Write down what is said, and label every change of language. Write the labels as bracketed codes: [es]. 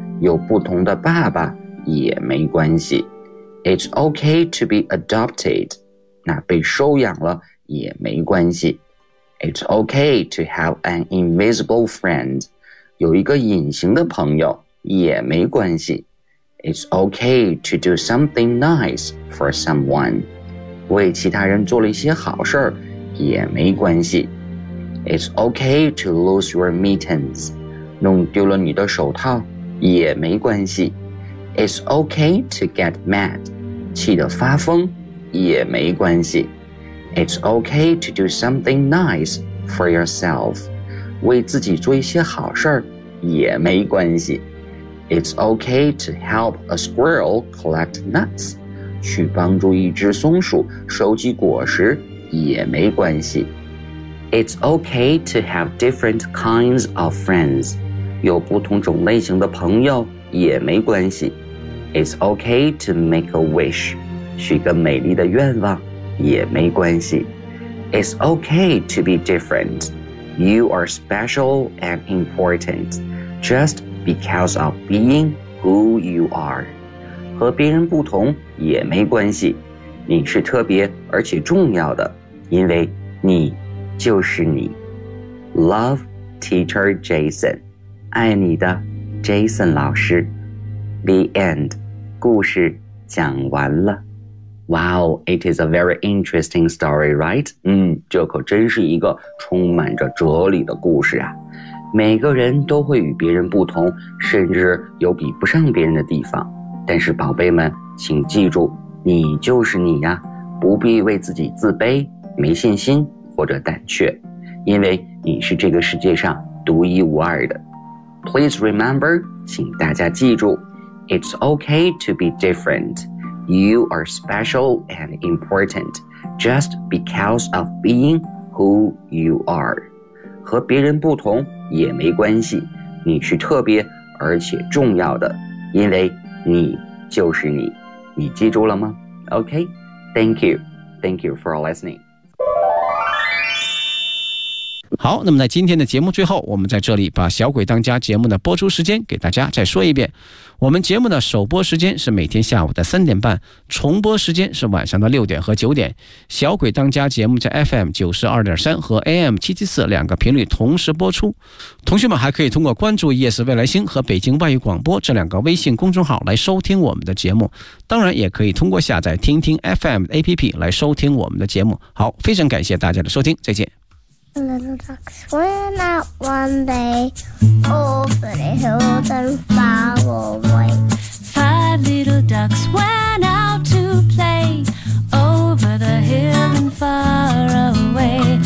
[zh] 有不同的爸爸也没关系。 [en] It's okay to be adopted. [zh] 那被收养了也没关系。 [en] It's okay to have an invisible friend. [zh] 有一个隐形的朋友也没关系。 [en] It's okay to do something nice for someone. [zh] 为其他人做了一些好事也没关系。 [en] It's okay to lose your mittens. [zh] 弄丢了你的手套也没关系。 [en] It's okay to get mad. [zh] 气得发疯也没关系。 [en] It's okay to do something nice for yourself. [zh] 为自己做一些好事也没关系。 [en] It's okay to help a squirrel collect nuts. [zh] 去帮助一只松鼠收集果实也没关系。 [en] It's okay to have different kinds of friends. [zh] 有不同种类型的朋友也没关系。 [en] It's okay to make a wish. [zh] 许个美丽的愿望也没关系。 [en] It's okay to be different. You are special and important just because of being who you are. [zh] 和别人不同也没关系。你是特别而且重要的，因为你就是你。 [en] Love, Teacher Jason. [zh] 爱你的 Jason 老师。 [en] The end. [zh] 故事讲完了。 [en] Wow, it is a very interesting story, right? [zh] 这可真是一个充满着哲理的故事啊。每个人都会与别人不同，甚至有比不上别人的地方。但是宝贝们，请记住，你就是你呀，不必为自己自卑、没信心或者胆怯，因为你是这个世界上独一无二的。 [en] Please remember, [zh] 请大家记住， [en] It's okay to be different. You are special and important just because of being who you are. [zh] 和别人不同也没关系，你是特别而且重要的，因为你就是你。你记住了吗？ [en] OK, thank you. Thank you for listening. [zh] 好，那么在今天的节目最后，我们在这里把小鬼当家节目的播出时间给大家再说一遍。我们节目的首播时间是每天下午的3:30，重播时间是晚上的6:00和9:00。小鬼当家节目在 FM92.3 和 AM774 两个频率同时播出。同学们还可以通过关注 ES 未来星和北京外语广播这两个微信公众号来收听我们的节目。当然也可以通过下载听听 FM 的 APP 来收听我们的节目。好，非常感谢大家的收听，再见。 [en] A little duck swam out one day over the hills and far away. Five little ducks went out to play over the hill and far away.